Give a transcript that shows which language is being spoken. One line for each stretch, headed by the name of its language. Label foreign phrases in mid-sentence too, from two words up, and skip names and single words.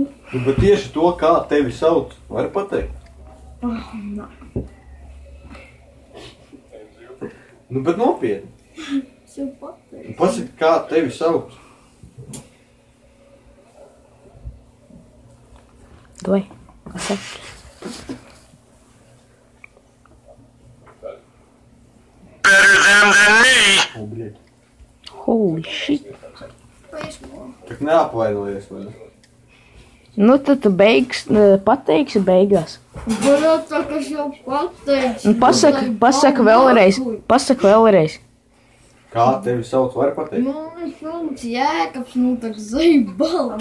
Latvian: Nu, bet tieši to, kā tevi sauc, vari pateikt? Nu, bet nopietni. Es jau pateikšu. Pasaki, kā tevi sauc? Doj, pasaki.
English: Better them than me.
Latvian: O, bļeļ.
English: Holy shit.
Latvian: Tak neapvainojies, vai ne? Nu, tad tu pateiksi beigās. Varētu tā, ka es jau pateikšu. Pasaki vēlreiz. Pasaki vēlreiz. Kā tevi sauc, vari pateikt? Man sauc Jēkabs, nu tak zaibala.